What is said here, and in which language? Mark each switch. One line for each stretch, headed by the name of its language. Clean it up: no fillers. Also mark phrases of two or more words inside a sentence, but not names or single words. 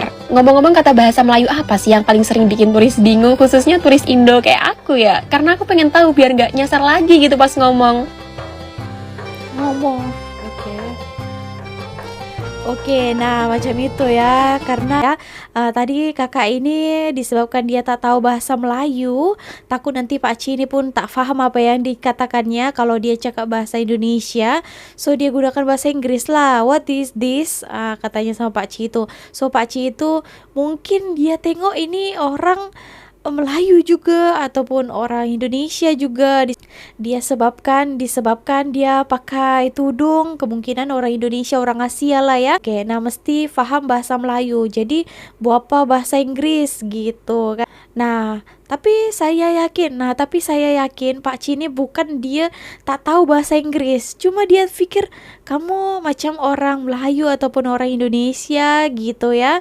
Indonesian: Ngomong-ngomong, kata bahasa Melayu apa sih yang paling sering bikin turis bingung, khususnya turis Indo kayak aku ya? Karena aku pengen tahu biar nggak nyasar lagi gitu pas ngomong.
Malay: Oke, nah macam itu ya, karena ya tadi kakak ini disebabkan dia tak tahu bahasa Melayu, takut nanti pakcik ini pun tak faham apa yang dikatakannya kalau dia cakap bahasa Indonesia, so dia gunakan bahasa Inggris lah.
English: What is this?
Malay: Katanya sama pakcik itu. So pakcik itu mungkin dia tengok ini orang Melayu juga ataupun orang Indonesia juga disebabkan dia pakai tudung, kemungkinan orang Indonesia, orang Asia lah ya. Oke, nah mesti faham bahasa Melayu. Jadi buat apa bahasa Inggris gitu kan. Tapi saya yakin Pak Cini bukan dia tak tahu bahasa Inggris. Cuma dia pikir kamu macam orang Melayu ataupun orang Indonesia gitu ya.